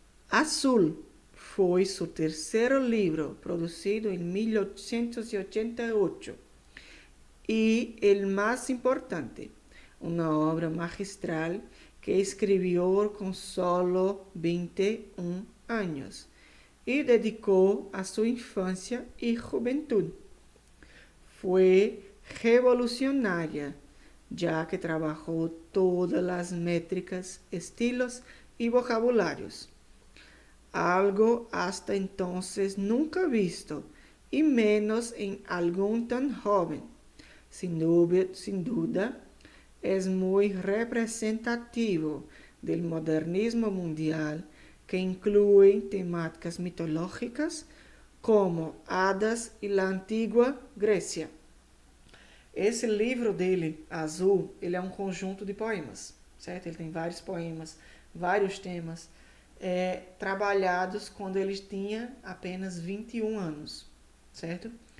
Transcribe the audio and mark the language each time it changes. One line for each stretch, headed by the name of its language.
Portuguese: Azul foi seu terceiro livro, produzido em 1888, e o mais importante, uma obra magistral
Spanish: que escribió con solo 21 años y dedicó a su infancia y juventud. Fue revolucionaria, ya que trabajó todas las métricas, estilos y vocabularios, algo hasta entonces nunca visto, y menos en algún tan joven. Sin duda, es muy representativo del modernismo mundial, que incluye temáticas mitológicas como hadas
Portuguese: e a antiga Grécia. Esse livro dele, Azul, ele é um conjunto de poemas, certo? Ele tem vários poemas, vários temas, trabalhados quando ele tinha apenas 21 anos, certo?